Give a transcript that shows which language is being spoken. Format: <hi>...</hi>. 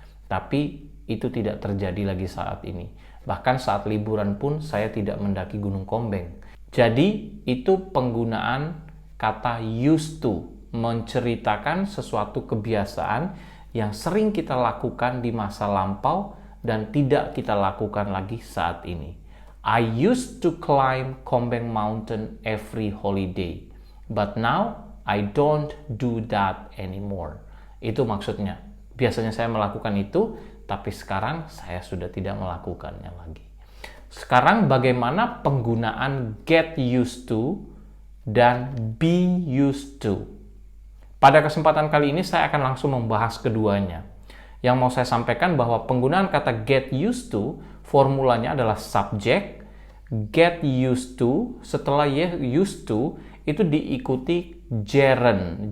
<id>Tapi itu tidak terjadi lagi saat ini. Bahkan saat liburan pun saya tidak mendaki Gunung Khombeng. Jadi itu penggunaan kata used to, menceritakan sesuatu kebiasaan yang sering kita lakukan di masa lampau dan tidak kita lakukan lagi saat ini.</id> <en>I used to climb Khombeng Mountain every holiday, but now I don't do that anymore.</en> <id>Itu maksudnya. Biasanya saya melakukan itu, tapi sekarang saya sudah tidak melakukannya lagi. Sekarang bagaimana penggunaan get used to dan be used to? Pada kesempatan kali ini saya akan langsung membahas keduanya. Yang mau saya sampaikan bahwa penggunaan kata get used to, formulanya adalah subject, get used to, setelah used to, itu diikuti gerund.</id>